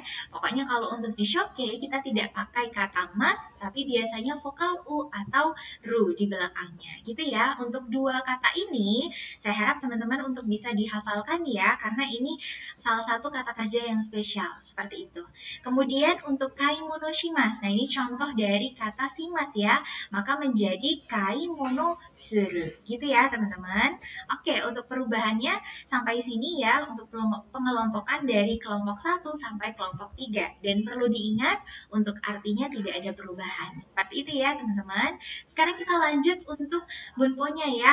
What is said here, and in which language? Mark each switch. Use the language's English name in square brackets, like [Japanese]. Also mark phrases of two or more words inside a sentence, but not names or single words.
[Indonesian] Pokoknya kalau untuk di Shokke kita tidak pakai kata mas, tapi biasanya vokal u atau ru di belakangnya. Gitu ya. Untuk dua kata ini, saya harap teman-teman untuk bisa dihafalkan ya, karena ini salah satu kata kerja yang spesial. Seperti itu. Kemudian untuk [Japanese] 買い物します. [Indonesian] Nah ini contoh dari kata shimas ya. Maka menjadi [Japanese] 買い物する. [Indonesian] Gitu ya teman-teman. Oke, untuk perubahannya sampai sini ya untuk pengelompokan dari kelompok 1 sampai kelompok 3. Dan perlu diingat untuk artinya tidak ada perubahan. Seperti itu ya teman-teman. Sekarang kita lanjut untuk bunponya ya.